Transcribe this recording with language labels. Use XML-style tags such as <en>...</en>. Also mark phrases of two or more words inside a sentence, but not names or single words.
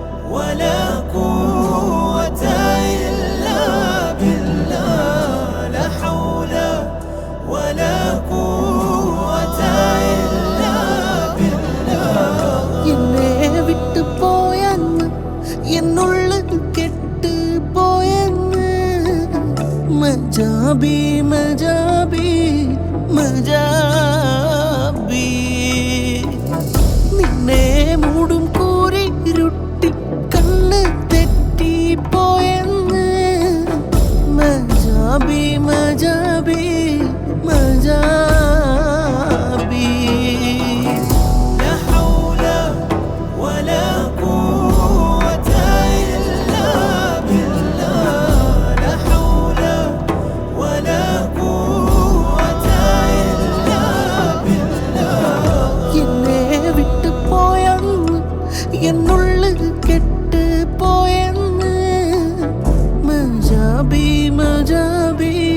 <ar>ولا قوة إلا بالله لا حول ولا قوة إلا بالله</ar> <ml>എന്നെ വിട്ടു പോയെന്ന് എന്നുള്ളിൽ കെട്ട് പോയെന്ന് മജാബി മജാബി മജാബി നിന്നെ മൂടും കൂരി ഇരുട്ടി കണ്ണ് തെറ്റി പോയെന്ന് മജാബി മജാബി മജാബി</ml> <ar>لا حول ولا قوة إلا بالله لا حول ولا قوة إلا بالله</ar> <ml>എന്നെ വിട്ടു പോയെന്ന് എന്നുള്ളിൽ കെട്ട് പോയെന്ന് മജാബി മജാബി</ml>